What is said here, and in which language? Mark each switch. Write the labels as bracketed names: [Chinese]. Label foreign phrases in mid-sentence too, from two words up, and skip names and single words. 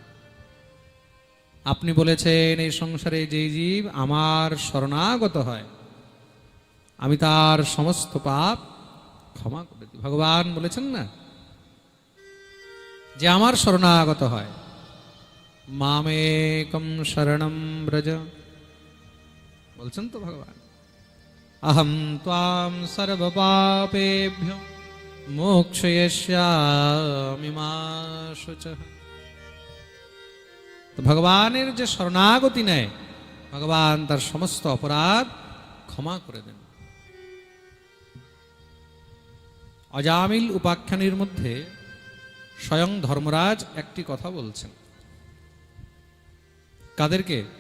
[Bangla] আপনি বলেছেন এই সংসারে যে জীব আমার শরণাগত হয় আমি তার সমস্ত পাপ ক্ষমা করে দিই। ভগবান বলেছেন না, যে আমার শরণাগত হয়, [Sanskrit] মামেকম শরণম ব্রজ, [Bangla] বলছেন তো ভগবান, [Sanskrit] अहम त्वां सर्वपापेभ्यो मोक्षयिष्यामि मा शुचः। [Bangla] तो ভগবানের যে শরণাগতি নেয় ভগবান তার সমস্ত অপরাধ ক্ষমা করে দেন। অজামিল উপাখ্যানের মধ্যে স্বয়ং ধর্মরাজ একটি কথা বলছেন। কাদেরকে?